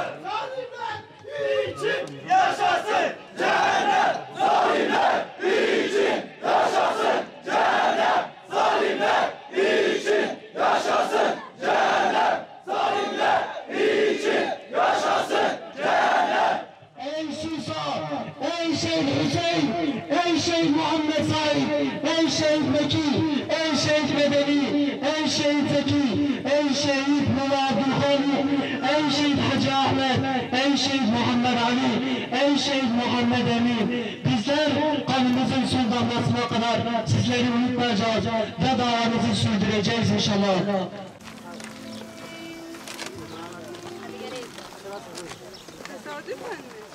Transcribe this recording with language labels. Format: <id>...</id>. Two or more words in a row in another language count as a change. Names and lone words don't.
<tr>Zalimler için yaşasın cehennem! Zalimler için yaşasın cehennem! Zalimler için yaşasın cehennem! Zalimler için yaşasın cehennem! Ey Susa, ey Şeyh Hüseyin, ey Şeyh Muhammed Said, ey Şeyh Mekki, ey Şeyh Medeni, ey Şeyh Zeki, ey Şeyh Mulla Abdülhani, ey Şeyh Hacı Ahmet, ey Şeyh Muhammed Ali, ey Şeyh Muhammed Emin. Bizler kanımızın son damlasına kadar sizleri unutmayacağız ve davamızı sürdüreceğiz inşallah. Tesadüf anne.</tr>